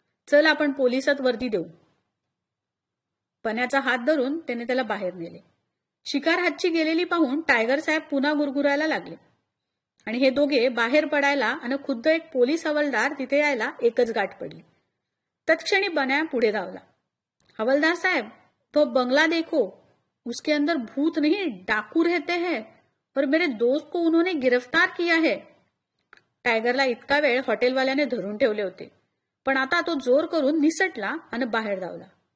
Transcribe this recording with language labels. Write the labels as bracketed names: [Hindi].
[Marathi] चल आपण पोलिसात वर्दी देऊ. बन्याचा हात धरून त्याने त्याला बाहेर नेले. शिकार हातची गेलेली पाहून टायगर साहेब पुन्हा गुरगुरायला लागले. आणि हे दोघे बाहेर पडायला आणि खुद्द एक पोलीस हवालदार तिथे यायला एकच गाठ पडली. तत्क्षणी बन्या पुढे धावला. [Hindi] हवलदार साहेब, तो बंगला देखो, उसके अंदर भूत नहीं डाकू रहते हैं और मेरे दोस्त को उन्होंने गिरफ्तार किया है. [Marathi] टायगरला इतका वेळ हॉटेलवाल्याने धरून ठेवले होते, पण आता तो जोर करून निसटला आणि बाहेर धावला.